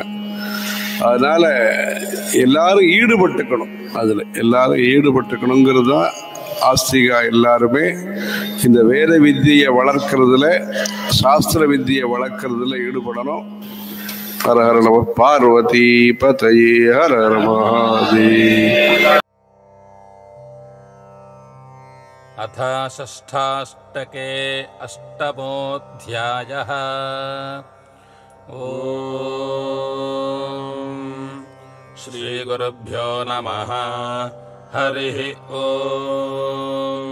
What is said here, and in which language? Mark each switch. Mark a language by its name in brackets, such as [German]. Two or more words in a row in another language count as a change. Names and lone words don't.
[Tamil] அதனால எல்லாரும் ஈடுபட்டுக்கணும், அதில் எல்லாரும் ஈடுபட்டுக்கணுங்கிறது தான் ஆஸ்திகா. எல்லாருமே இந்த வேத வித்தியை வளர்க்கறதுல, சாஸ்திர வித்தியை வளர்க்கறதுல ஈடுபடணும். [Sanskrit] हर हर नम पार्वती पतये हर हर महादेव. अथ षष्ठाष्टके अष्टमोऽध्यायः। ॐ श्रीगुरुभ्यो नमः। हरिः ॐ।